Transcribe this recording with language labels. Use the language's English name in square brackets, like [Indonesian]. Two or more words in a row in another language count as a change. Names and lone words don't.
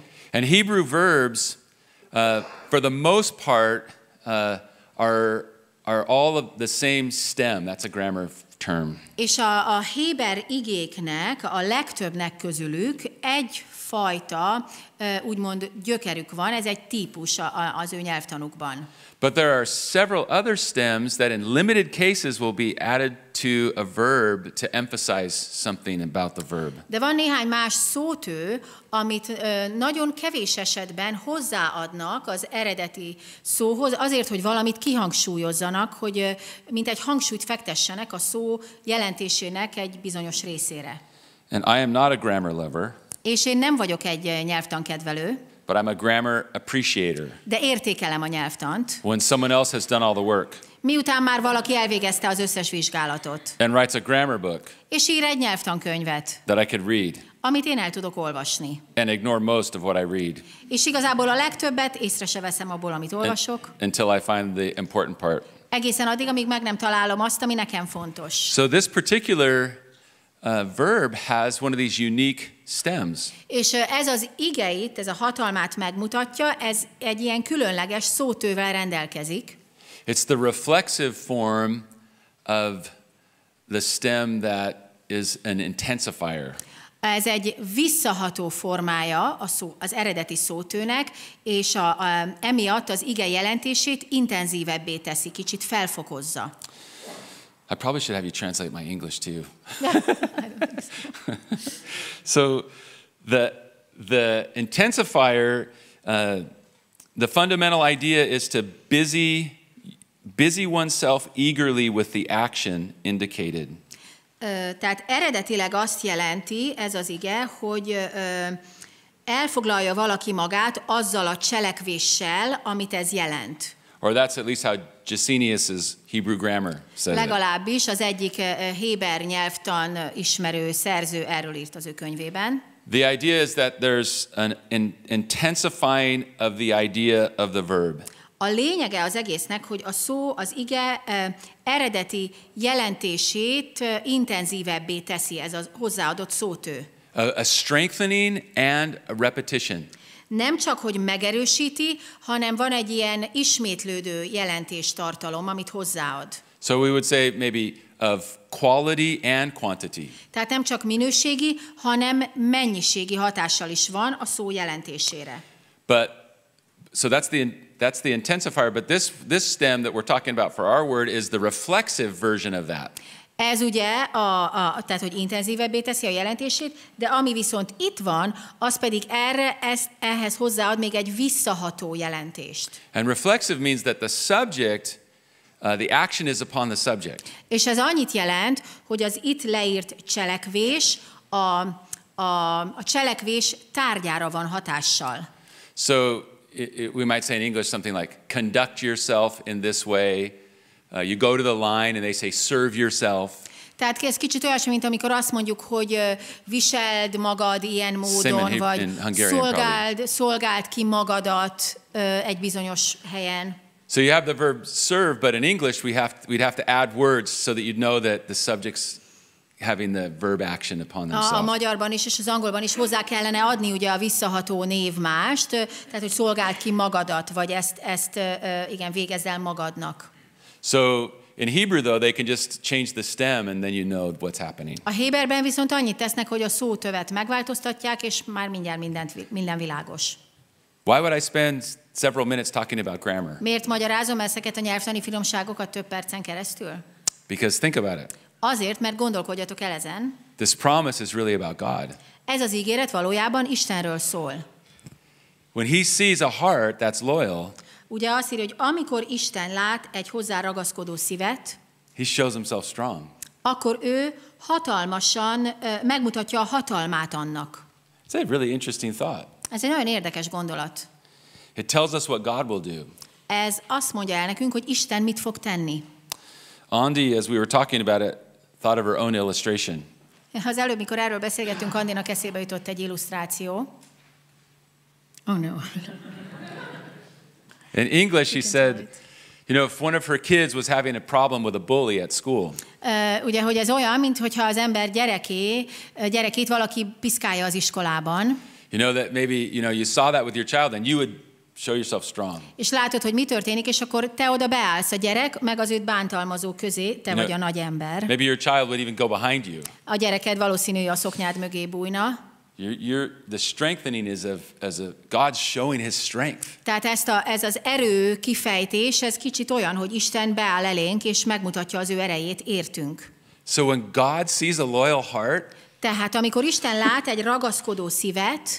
[English] And Hebrew verbs, for the most part, are all of the same stem. That's a grammar term. [Hungarian] És a héber igéknek, a legtöbbnek közülük egyfajta, úgymond gyökerük van, ez egy típus az ő nyelvtanukban. [English] But there are several other stems that in limited cases will be added to a verb to emphasize something about the verb. [Hungarian] De van néhány más szótő, amit nagyon kevés esetben hozzáadnak az eredeti szóhoz, azért, hogy valamit kihangsúlyozzanak, hogy mint egy hangsúlyt fektessenek a szó jelentésének egy bizonyos részére. [English] And I am not a grammar lover. [Hungarian] És én nem vagyok egy nyelvtankedvelő. [English] But I'm a grammar appreciator. [Hungarian] De értékelem a nyelvtant. [English] When someone else has done all the work. [Hungarian] Miután már valaki elvégezte az összes vizsgálatot. [English] And writes a grammar book. [Hungarian] És ír egy nyelvtankönyvet. [English] That I could read. [Hungarian] Amit én el tudok olvasni. [English] And ignore most of what I read. [Hungarian] És igazából a legtöbbet észre se veszem abból, amit olvasok. [English] Until I find the important part. [Hungarian] Egészen addig, amíg meg nem találom azt, ami nekem fontos. [English] So this particular verb has one of these unique stems. [Hungarian] És ez az ige itt, ez a hatalmát megmutatja, ez egy ilyen különleges szótővel rendelkezik. [English] It's the reflexive form of the stem that is an intensifier. [Hungarian] Ez egy visszaható formája az eredeti szótőnek, és emiatt az ige jelentését intenzívebbé teszi, kicsit felfokozza. [English] I probably should have you translate my English too. I don't think So so. the intensifier, the fundamental idea is to busy oneself eagerly with the action indicated. [Hungarian] Tehát eredetileg azt jelenti ez az ige, hogy elfoglalja valaki magát azzal a cselekvéssel, amit ez jelent. [English] Or that's at least how Gesenius's Hebrew grammar says it. [Hungarian] Legalábbis az egyik héber nyelvtan ismerő szerző erről írt az ő könyvében. [English] The idea is that there's an intensifying of the idea of the verb. [Hungarian] A lényege az egésznek, hogy a szó, az ige eredeti jelentését intenzívebbé teszi, ez a hozzáadott szótő. [English] A strengthening and a repetition. [Hungarian] Nem csak, hogy megerősíti, hanem van egy ilyen ismétlődő jelentéstartalom, amit hozzáad. [English] So we would say maybe of quality and quantity. [Hungarian] Tehát nem csak minőségi, hanem mennyiségi hatással is van a szó jelentésére. [English] But so that's the intensifier, but this stem that we're talking about for our word is the reflexive version of that. [Hungarian] Ez ugye, tehát hogy intenzívebbé teszi a jelentését, de ami viszont itt van, az pedig ehhez hozzáad még egy visszaható jelentést. [English] And reflexive means that the subject, the action is upon the subject. [Hungarian] És ez annyit jelent, hogy az itt leírt cselekvés a cselekvés tárgyára van hatással. [English] So we might say in English something like, conduct yourself in this way. You go to the line and they say, serve yourself. [Hungarian] Tehát ez kicsit olyasmi, mint amikor azt mondjuk, hogy viseld magad ilyen módon, vagy szolgáld ki magadat egy bizonyos helyen. [English] So you have the verb serve, but in English we'd have to add words so that you'd know that the subject's having the verb action upon themselves. [Hungarian] A magyarban is és az angolban is hozzá kellene adni ugye a visszaható névmást, tehát hogy szolgáld ki magadat, vagy ezt igen, végezz el magadnak. [English] So in Hebrew though they can just change the stem and then you know what's happening. [Hungarian] A héberben viszont annyit tesznek, hogy a szótövet megváltoztatják, és már mindjárt minden világos. [English] Why would I spend several minutes talking about grammar? [Hungarian] Miért magyarázom ezeket a nyelvtani finomságokat több percen keresztül? [English] Because think about it. [Hungarian] Azért, mert gondolkodjatok el ezen. [English] This promise is really about God. [Hungarian] Ez az ígéret valójában Istenről szól. [English] When he sees a heart that's loyal, [Hungarian] ugye azt írja, hogy amikor Isten lát egy hozzá ragaszkodó szívet, [English] he shows himself strong. [Hungarian] Akkor ő hatalmasan megmutatja a hatalmát annak. [English] It's a really interesting thought. [Hungarian] Ez egy nagyon érdekes gondolat. [English] It tells us what God will do. [Hungarian] Ez azt mondja el nekünk, hogy Isten mit fog tenni. [English] Andi, as we were talking about it, thought of her own illustration. [Hungarian] Az előbb, mikor erről beszélgettünk, Andinak eszébe jutott egy illusztráció. [English] Oh no. In English, she said, you know, if one of her kids was having a problem with a bully at school. [Hungarian] Ugye, hogy ez olyan, mintha az ember gyerekét valaki piszkálja az iskolában. [English] You know that maybe, you saw that with your child and you would show yourself strong. [Hungarian] És látod, hogy mi történik, és akkor te oda beállsz, a gyerek, meg az őt bántalmazó közé, te vagy a nagy ember. [English] Maybe your child would even go behind you. [Hungarian] A gyereked valószínű, hogy a szoknyád mögé bújna. [English] The strengthening is as a God showing his strength. [Hungarian] Tehát ez az erő kifejtés, ez kicsit olyan, hogy Isten beáll elénk, és megmutatja az ő erejét, értünk. [English] So when God sees a loyal heart, [Hungarian] tehát amikor Isten lát egy ragaszkodó szívet,